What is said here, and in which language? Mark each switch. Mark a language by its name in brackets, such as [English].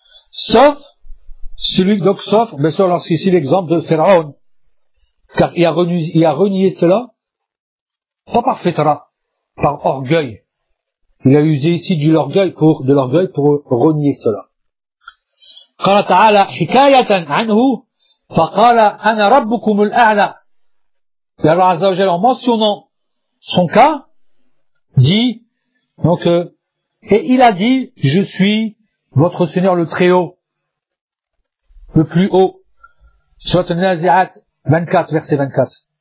[French] Sauf celui donc sauf, mais sur lorsqu'ici l'exemple de Pharaon, car il a renié cela, pas par fitra, par orgueil. Il a usé ici de l'orgueil pour renier cela. [Arabic] قال تعالى حكاية عنه فقال أنا ربكم الأعلى. [French] Et Allah Azza wa Jalla, en mentionnant son cas, dit donc et il a dit je suis votre Seigneur le Très Haut. Le plus haut. Surat al-Nazi'at 24, verset 24.